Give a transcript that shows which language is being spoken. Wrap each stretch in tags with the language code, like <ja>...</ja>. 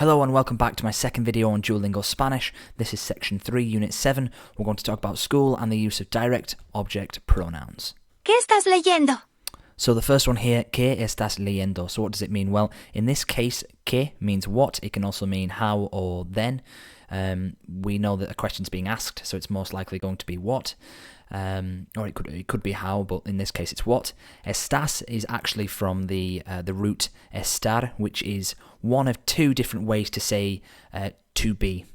<en>Hello and welcome back to my second video on Duolingo Spanish. This is section 3, unit 7. We're going to talk about school and the use of direct object pronouns.</en> <es>¿Qué estás leyendo?</es> <en>So the first one here,</en> <es>¿qué estás leyendo?</es> <en>So what does it mean? Well, in this case, ¿qué means what. It can also mean how or then. We know that a question's being asked, so it's most likely going to be what. Or it could be how, but in this case it's what. Estás is actually from the root estar, which is one of two different ways to say to be.</en>